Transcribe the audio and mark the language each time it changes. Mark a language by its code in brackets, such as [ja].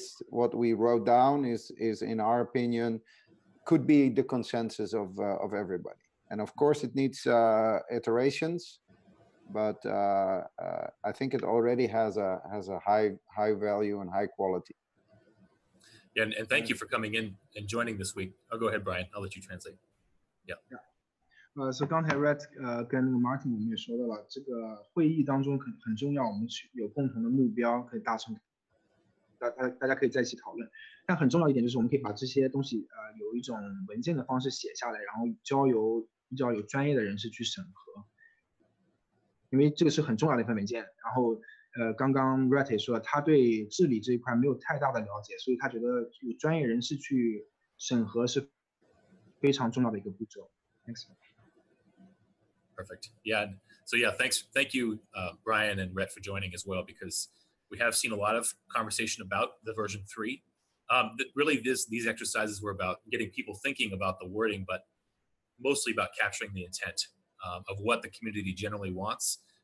[en] What we wrote down is in our opinion, could be the consensus of everybody. And of course it needs iterations, but I think it already has a high value and high quality. Yeah, and thank you for coming in and joining this week. I'll go ahead, Brian. I'll let you translate. Yeah. [zh] So 刚才 Rhett 跟那个 Martin 我们也说到了，这个会议当中很重要，我们有共同的目标可以达成，大家可以在一起讨论。但很重要一点就是我们可以把这些东西有一种文件的方式写下来，然后比较有专业的人士去审核，因为这个是很重要的一份文件。然后刚刚 Rhett 也说了，他对治理这一块没有太大的了解，所以他觉得有专业人士去审核是非常重要的一个步骤。 [en] Thanks. Perfect. Yeah. So yeah, thank you, Brian and Rhett, for joining as well, because we have seen a lot of conversation about the version 3. Really, these exercises were about getting people thinking about the wording, but mostly about capturing the intent of what the community generally wants.